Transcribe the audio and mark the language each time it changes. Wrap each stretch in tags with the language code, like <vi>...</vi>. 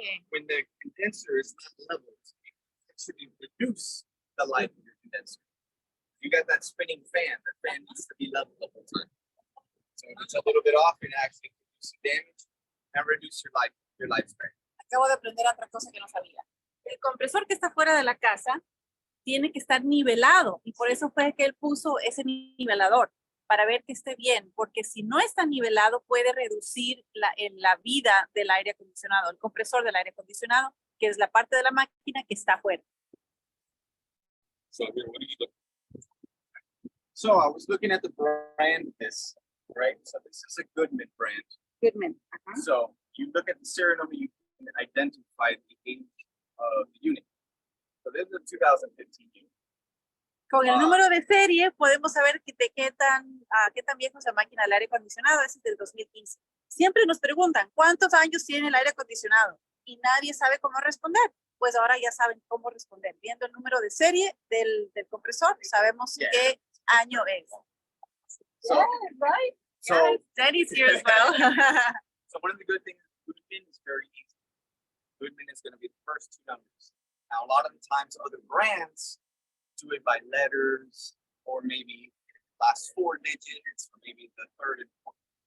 <en>When the condenser is not level, it should reduce the life of your condenser. You got that spinning fan, the fan needs to be level the whole time. So if it's a little bit off, it actually can do some damage and reduce your lifespan.</en> <es>Acabo de aprender otra cosa que no sabía. El compresor que está fuera de la casa tiene que estar nivelado y por eso fue que él puso ese nivelador para ver que esté bien, porque si no está nivelado puede reducir la vida del aire acondicionado, el compresor del aire acondicionado, que es la parte de la máquina que está afuera.</es> <en>So here, what do you look? So I was looking at the brand of this, right? So this is a Goodman brand. Goodman. So you look at the serial number, you can identify the age of the unit. So this is a 2015 unit.</en> <es>Con el número de serie podemos saber de qué tan viejo es la máquina del aire acondicionado. Ese es del 2015. Siempre nos preguntan cuántos años tiene el aire acondicionado y nadie sabe cómo responder. Pues ahora ya saben cómo responder. Viendo el número de serie del compresor, sabemos qué año es.</es> <en>So, right. so, Yes, Danny's here as well. so one of the good things, Goodman is very easy. Goodman is going to be the first 2 numbers. Now, a lot of the times other brands do it by letters or maybe last 4 digits or maybe the 3rd and 4th.</en>